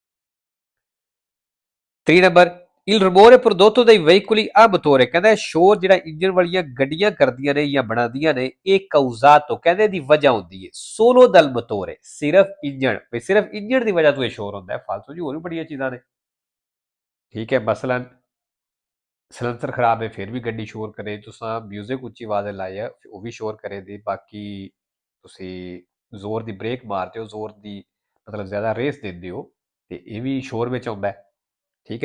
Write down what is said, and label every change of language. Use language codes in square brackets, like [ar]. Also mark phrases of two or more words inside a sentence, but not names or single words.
[pa] 3 ਨੰਬਰ, [it] il rumore prodotto dai veicoli a motore, [pa] ਕਹਿੰਦਾ ਸ਼ੋਰ ਜਿਹੜਾ ਇੰਜਨ ਵਾਲੀਆਂ ਗੱਡੀਆਂ ਕਰਦੀਆਂ ਨੇ ਜਾਂ ਬਣਾਉਂਦੀਆਂ ਨੇ ਇਹ causato, ਕਹਿੰਦੇ ਦੀ ਵਜ੍ਹਾ ਹੁੰਦੀ ਹੈ [it] solo dal motore, [pa] ਸਿਰਫ ਇੰਜਨ, ਵੀ ਸਿਰਫ ਇੰਜਨ ਦੀ ਵਜ੍ਹਾ ਤੋਂ ਇਹ ਸ਼ੋਰ ਹੁੰਦਾ ਹੈ। ਫਾਲਤੂ ਜੀ ਹੋਰ ਵੀ ਬੜੀਆਂ ਚੀਜ਼ਾਂ ਨੇ, ਠੀਕ ਹੈ। ਮਸਲਨ ਸਲੈਂਸਰ ਖਰਾਬ ਹੈ ਫਿਰ ਵੀ ਗੱਡੀ ਸ਼ੋਰ ਕਰੇ, ਤੁਸੀਂ ਮਿਊਜ਼ਿਕ ਉੱਚੀ ਆਵਾਜ਼ ਲਾਇਆ ਉਹ ਵੀ ਸ਼ੋਰ ਕਰੇ ਦੀ, ਬਾਕੀ ਤੁਸੀਂ ਜ਼ੋਰ ਦੀ ਬ੍ਰੇਕ ਮਾਰਦੇ ਹੋ, ਜ਼ੋਰ ਦੀ ਮਤਲਬ ਜ਼ਿਆਦਾ ਰੇਸ ਦਿੰਦੇ ਹੋ ਤੇ ਇਹ ਵੀ ਸ਼ੋਰ ਵਿੱਚ ਆਉਂਦਾ, ਠੀਕ ਹੈ।